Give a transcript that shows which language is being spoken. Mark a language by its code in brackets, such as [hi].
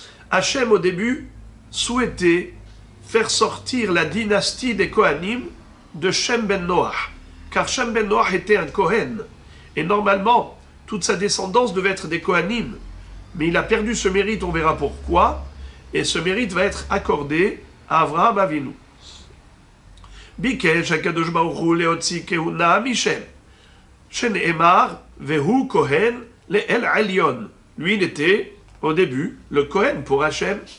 [fr] Hachem, au début, souhaitait faire sortir la dynastie des Kohanim de Shem ben Noach, car Shem ben Noach était un Kohen, et normalement, toute sa descendance devait être des Kohanim, mais il a perdu ce mérite, on verra pourquoi, et ce mérite va être accordé à Avraham Avinu. [he] ביקש הקדוש ברוך הוא להוציא כהונה משם, שנאמר, והוא כהן לאל עליון. [fr] Lui, il était, au début, le Kohen pour Hachem.